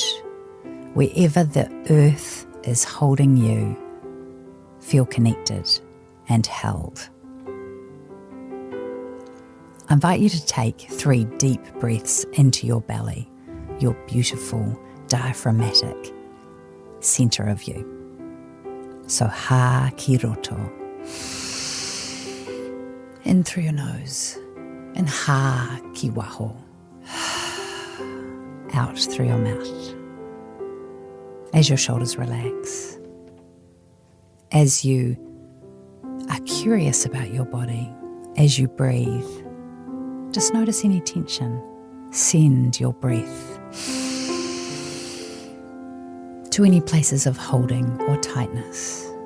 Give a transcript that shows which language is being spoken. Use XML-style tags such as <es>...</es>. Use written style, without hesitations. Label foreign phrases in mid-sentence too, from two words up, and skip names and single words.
<en>Wherever the earth is holding you, feel connected and held. I invite you to take 3 deep breaths into your belly, your beautiful diaphragmatic centre of you.</en> <mi>So ha ki roto.</mi> <en>In through your nose, and</en> <mi>ha ki waho.</mi> <en>Out through your mouth. As your shoulders relax, as you are curious about your body, as you breathe, just notice any tension. Send your breath to any places of holding or tightness.</en>